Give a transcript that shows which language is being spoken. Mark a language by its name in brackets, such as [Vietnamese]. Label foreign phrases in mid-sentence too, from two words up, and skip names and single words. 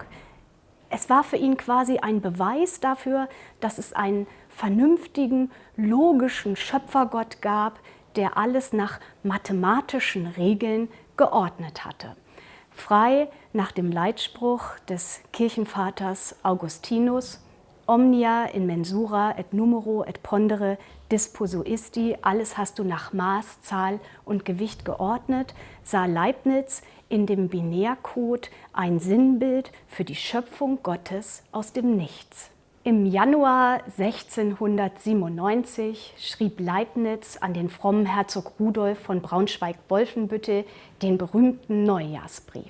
[German] Es war für ihn quasi ein Beweis dafür, dass es einen vernünftigen, logischen Schöpfergott gab, der alles nach mathematischen Regeln geordnet hatte. Frei nach dem Leitspruch des Kirchenvaters Augustinus: [Latin] Omnia in mensura et numero et pondere disposuisti, [German] alles hast du nach Maß, Zahl und Gewicht geordnet, sah Leibniz in dem Binärcode ein Sinnbild für die Schöpfung Gottes aus dem Nichts. Im Januar 1697 schrieb Leibniz an den frommen Herzog Rudolf von Braunschweig-Wolfenbüttel den berühmten Neujahrsbrief.